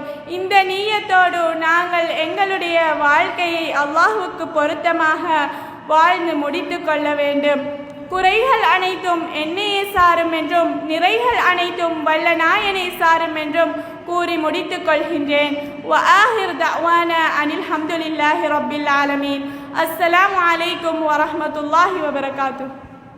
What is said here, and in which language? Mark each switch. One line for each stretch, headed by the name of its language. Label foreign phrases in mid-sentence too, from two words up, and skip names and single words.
Tamil: இந்த நீயத்தோடு நாங்கள் எங்களுடைய வாழ்க்கையை அல்லாஹ்வுக்கு பொருத்தமாக வாழ்ந்து முடித்து கொள்ள வேண்டும். குறைகள் அனைத்தும் என்னையே சாரும் என்றும் நிறைகள் அனைத்தும் வல்ல நாயனை சாரும் என்றும் கூறி முடித்துக் கொள்கின்றேன்.
Arabic: وآخر دعوانا أن الحمد لله رب العالمين. السلام عليكم ورحمة الله وبركاته.